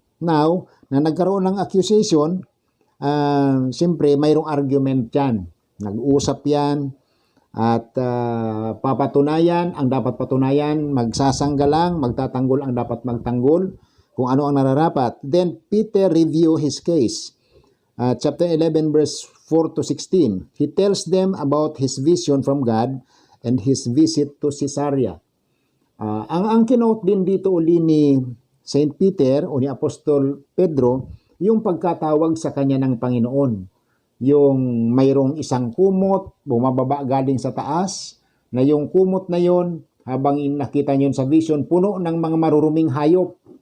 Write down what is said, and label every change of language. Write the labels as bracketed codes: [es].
[tl] Now, na nagkaroon ng accusation, siyempre mayroong argument yan. Nag-usap yan at papatunayan ang dapat patunayan, magsasanggalang, magtatanggol ang dapat magtanggol, kung ano ang nararapat. [en] Then Peter review his case. Chapter 11 verse 4 to 16. He tells them about his vision from God and his visit to Caesarea. [tl] Ang kinote din dito uli ni Saint Peter o ni Apostol Pedro, yung pagkatawag sa kanya ng Panginoon. Yung mayroong isang kumot, bumababa galing sa taas, na yung kumot na yon, habang nakita nyo sa vision, puno ng mga maruruming hayop.